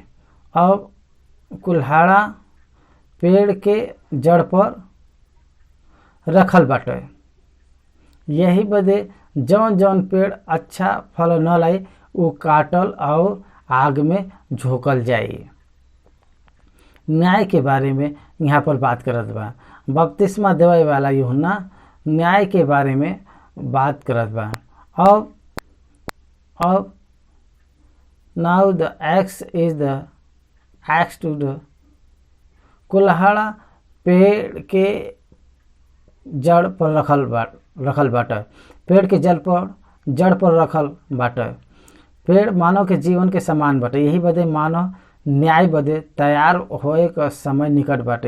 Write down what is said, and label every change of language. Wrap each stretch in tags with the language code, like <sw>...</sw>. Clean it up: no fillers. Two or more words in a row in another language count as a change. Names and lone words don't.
<bho>अब कुल्हाड़ा पेड़ के जड़ पर रखल बाटे, यही बदे जौन जौन पेड़ अच्छा फल न लाई वो काटल और आग में झोंकल जाई। न्याय के बारे में यहाँ पर बात करत बा। बपतिस्मा देवे वाला यूहन्ना न्याय के बारे में बात करत बा। अब</bho> <en>now the axe is the axe to the</en> <bho>कुल्हाड़ा पेड़ के जड़ पर रखल बाटे, पेड़ के जड़ पर रखल बाटे। पेड़ मानव के जीवन के समान बाटे, यही बदे मानव न्याय बदे तैयार होए का समय निकट बाटे।</bho>